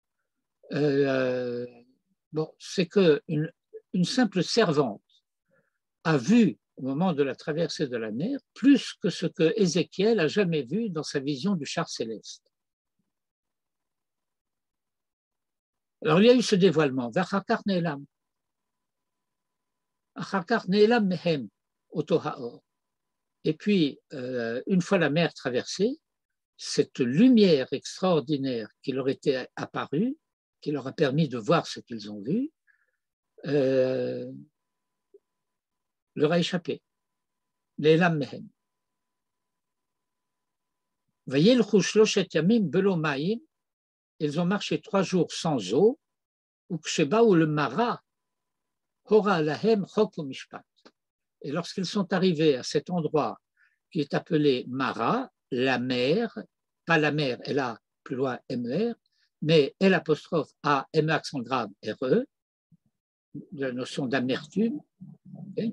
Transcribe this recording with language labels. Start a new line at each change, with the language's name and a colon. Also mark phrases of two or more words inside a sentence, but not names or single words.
French: C'est qu'une simple servante a vu au moment de la traversée de la mer plus que ce que Ézéchiel a jamais vu dans sa vision du char céleste. Alors il y a eu ce dévoilement,
Hebrew: ואחר כך נעלם. אחר כך נעלם מהם אותו האור.
French: Et puis, une fois la mer traversée, cette lumière extraordinaire qui leur était apparue, qui leur a permis de voir ce qu'ils ont vu, leur a échappé.
Hebrew: נעלם מהם. וילכו שלושת ימים בלא מים.
French: Ils ont marché 3 jours sans eau, ou le Mara,
Hebrew: הורה להם חק משפט.
French: Et lorsqu'ils sont arrivés à cet endroit qui est appelé Mara, la mer, pas la mer, elle a plus loin MER, mais L apostrophe A, M accent grave, RE, la notion d'amertume, okay.